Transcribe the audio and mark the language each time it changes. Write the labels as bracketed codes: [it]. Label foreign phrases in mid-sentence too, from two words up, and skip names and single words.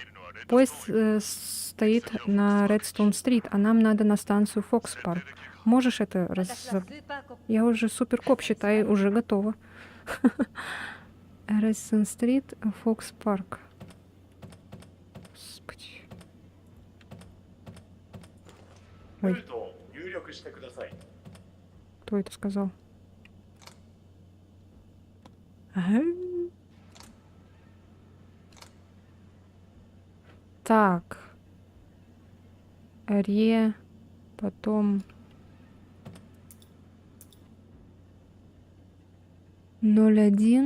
[ru] Поезд стоит на Редстоун-стрит, а нам надо на станцию Фокс-парк. Можешь это Я уже суперкоп, считай, уже готова. Редстоун-стрит, Фокс-парк. Господи. [ja] ルートを入力してください。 [ru] Кто это сказал? Ага. Так. Потом 01.